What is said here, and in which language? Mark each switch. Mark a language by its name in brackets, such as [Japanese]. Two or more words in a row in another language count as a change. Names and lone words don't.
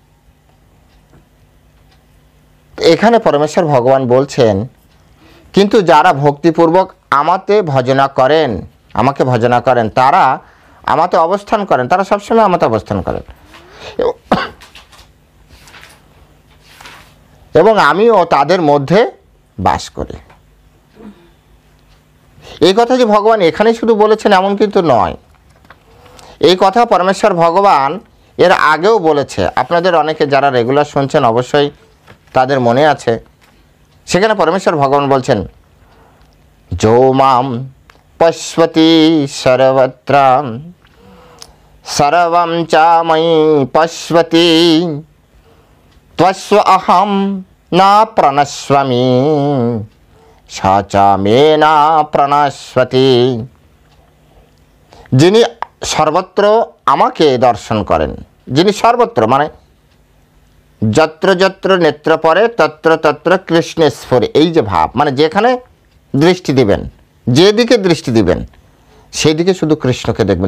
[Bangla] এখানে পরমেশ্বর ভগবান বলছেন, কিন্তু যারা ভক্তিপূর্বক আমাতে ভজনা করেন, আমাকে ভজনা করেন, তারা আমাতে অবস্থান করেন, তারা সবসময় আমাতে অবস্থান করেন, এবং আমিও তাদের মধ্যে বাস করি। এই কথা যে ভগবান এখানে শুধু বলেছেন এমন কিন্তু নয়। এই কথা পরমেশ্বর ভগবান এর আগেও বলেছে। আপনাদের অনেকে যারা রেগুলার শুনছেন অবশ্যই তাদের মনে আছে। সেখানে পরমেশ্বর ভগবান বলছেন, [Sanskrit] যো মাম পশ্যতি সর্বত্র সর্বং চ ময়ি পশ্যতি ত্বস্ব অহং না প্রণশ্যমি স চ মে না প্রণশ্যতি। [Bangla] যিনি সর্বত্র আমাকে দর্শন করেন, যিনি সর্বত্র মানে যত্র যত্র নেত্র পরে তত্র তত্র কৃষ্ণেশ্বরে, এই যে ভাব, মানে যেখানে দৃষ্টি দিবেন, যেদিকে দৃষ্টি দিবেন সেই দিকে শুধু কৃষ্ণকে দেখবেন।